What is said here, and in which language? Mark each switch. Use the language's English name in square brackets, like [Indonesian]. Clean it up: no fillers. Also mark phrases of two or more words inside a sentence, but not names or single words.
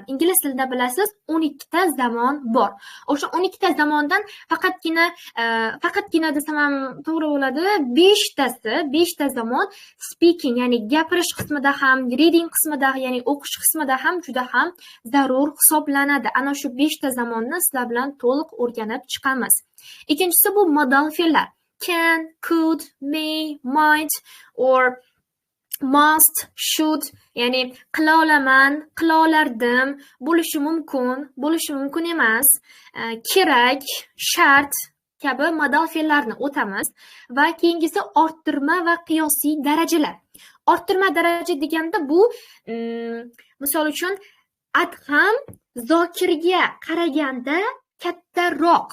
[Uzbek] Ingliz tilida bilasiz, 12 ta zamon bor. O'sha 12 ta zamondan faqatgina desam ham to'g'ri bo'ladi, 5 ta zamon speaking, ya'ni gapirish qismida ham, reading qismida, ya'ni o'qish qismida ham juda ham zarur hisoblanadi. Ana shu 5 ta zamonni sizlar bilan to'liq o'rganib chiqamiz. Ikkinchisi bu modal fe'llar. [English] Can, could, may, might or must, should, [Uzbek] ya'ni qila olaman, qila olardim, bo'lishi mumkin emas, kerak, shart kabi modal fe'llarni o'tamiz va keyingisi orttirma va qiyosiy darajalar. Orttirma daraja deganda bu misol uchun Adham Zokirga qaraganda kattaroq.